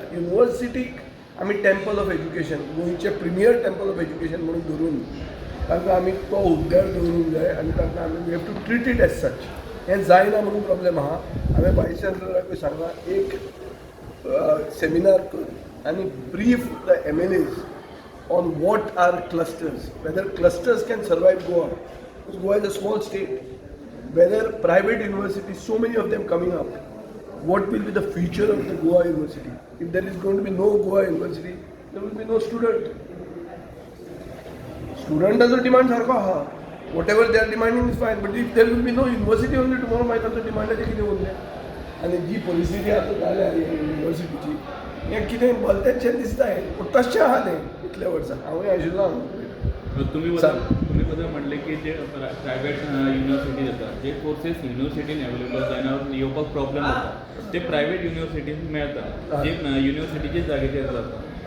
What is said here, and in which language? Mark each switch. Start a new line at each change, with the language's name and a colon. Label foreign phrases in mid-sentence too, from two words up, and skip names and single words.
Konkani: युनिव्हर्सिटीक आमी
English: temple of education
Konkani: गोंयचें
English: premier temple of education
Konkani: म्हणून धरून तांकां आमी तो हुद्द्यार दवरूंक जाय आनी तांकां आमी
English: we have to treat it as such.
Konkani: हें जायना म्हणून प्रॉब्लेम आहा. हांवें वायस चान्सलराकूय सांगलां एक सेमिनार कर आनी
English: brief the MLAs on what are clusters, whether clusters can survive Goa. Goa is a small state. Whether private universities so many of them coming up, what will be the future of the Goa University? If there is going to be no Goa University, there will be no student.
Konkani: Studentaचो demand सारको आहा.
English: Whatever they are demanding is fine, but if there will be no university only tomorrow,
Konkani: मागीर तांचो डिमांडाचें कितें उरलें? आनी जी परिस्थिती आतां जाल्या युनिवर्सिटीची हें कितें भलतेंचें दिसता. पूण तशें आहा तें इतल्या वर्सां हांवूय आशिल्लो हांगा. तुम्ही बद्दल म्हटले की जे
English: private university
Konkani: जातात जे कोर्सेस युनिव्हर्सिटीन अवेलेबल जायना येवपाक प्रॉब्लेम जाता ते प्रायवेट युनिव्हर्सिटीन मेळटा जे युनिव्हर्सिटीचे जागेचेर जाता.